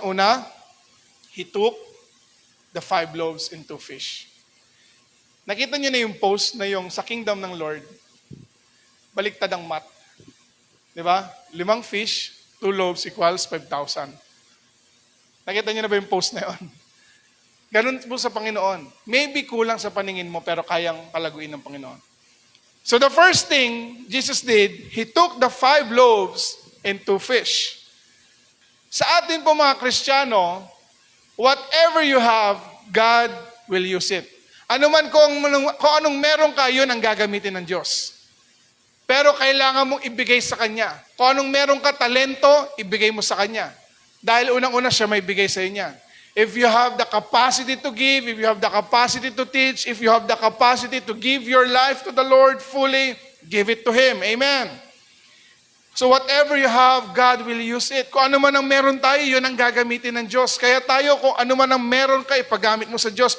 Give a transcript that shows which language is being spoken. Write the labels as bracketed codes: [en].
[tl] Una, [en] He took the 5 loaves and 2 fish. [tl] Nakita niyo na yung post na yung sa kingdom ng Lord, baliktad ang math. Di ba? [en] 5 fish, 2 loaves equals 5,000. [tl] Nakita niyo na ba yung post na yon? Ganun po sa Panginoon. [en] Maybe [tl] kulang sa paningin mo, pero kayang palaguin ng Panginoon. [en] So the first thing Jesus did, He took the 5 loaves and 2 fish. [tl] Sa atin po mga Kristiyano, [en] whatever you have, God will use it. [tl] Ano man kung anong meron ka, yun ang gagamitin ng Diyos. Pero kailangan mong ibigay sa Kanya. Kung anong meron ka talento, ibigay mo sa Kanya. Dahil unang-una siya may bigay sa inyo. [en] If you have the capacity to give, if you have the capacity to teach, if you have the capacity to give your life to the Lord fully, give it to Him. Amen. So whatever you have, God will use it. [tl] Kung ano man ang meron tayo, yun ang gagamitin ng Diyos. Kaya tayo, kung ano man ang meron ka, ipagamit mo sa Diyos.